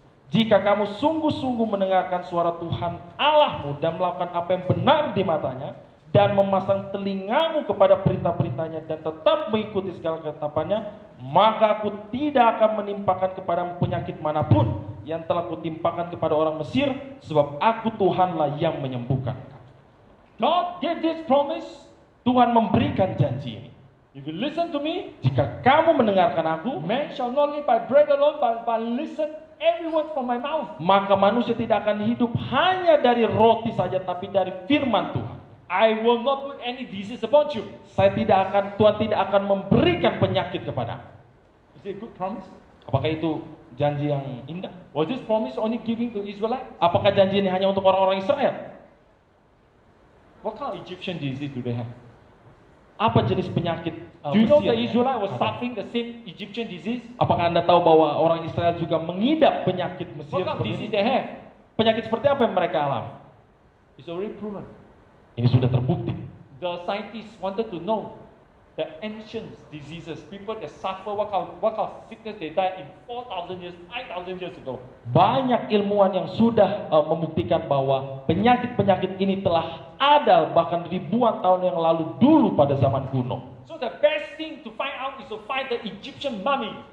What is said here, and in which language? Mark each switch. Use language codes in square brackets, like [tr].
[id] Jika kamu sungguh-sungguh mendengarkan suara Tuhan Allahmu dan melakukan apa yang benar di matanya, dan memasang telingamu kepada perintah-perintahnya dan tetap mengikuti segala ketetapannya, maka aku tidak akan menimpakan kepadamu penyakit manapun yang telah kutimpakan kepada orang Mesir, sebab aku Tuhanlah yang menyembuhkan. [en] God gave this promise. [id] Tuhan memberikan janji ini. [en] If you listen to me, [id] Jika kamu mendengarkan aku, [en] man shall not live by bread alone, but listen every word from my mouth. [id] maka manusia tidak akan hidup hanya dari roti saja, tapi dari firman Tuhan. [en] I will not put any disease upon you. [id] Tuhan tidak akan memberikan penyakit kepada. [en] Is it a good promise? [id] Apakah itu janji yang indah? [en] Was this promise only given to Israelites? [id] Apakah janji ini hanya untuk orang-orang Israel? [en] What kind of Egyptian disease do they have? [id] Apa jenis penyakit [en] Do you know [id] Mesir? [en] the Israelites was suffering the same Egyptian disease? [id] Apakah Anda tahu bahwa orang Israel juga mengidap penyakit Mesir [en] What kind of [id] seperti [en] disease [id] ini? [en] they have? [id] Penyakit seperti apa yang mereka alami? [en] It's already proven. [id] Ini sudah terbukti. [en] The scientists wanted to know the ancient diseases, people that suffer, what kind of sickness they died in 4,000 years, 5,000 years ago. [id] Banyak ilmuwan yang sudah membuktikan bahwa penyakit-penyakit ini telah ada bahkan ribuan tahun yang lalu dulu pada zaman kuno. [en] So the best thing to find out is to find the Egyptian mummy.